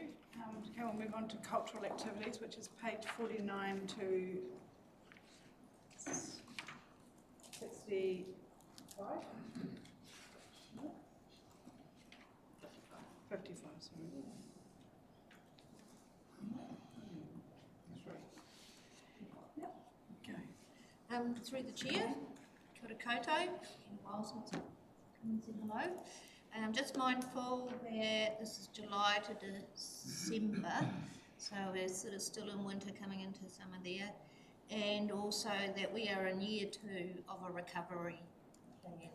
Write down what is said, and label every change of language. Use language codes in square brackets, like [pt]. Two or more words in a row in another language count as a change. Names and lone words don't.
[en] Okay, we'll move on to cultural activities, which is page 49 to 65. 55, sorry. Through the chair, [mi] kia ora koutou, [en] in a while since I've come and said hello. I'm just mindful that this is July to December, so we're sort of still in winter coming into summer there, and also that we are in year 2 of a recovery plan.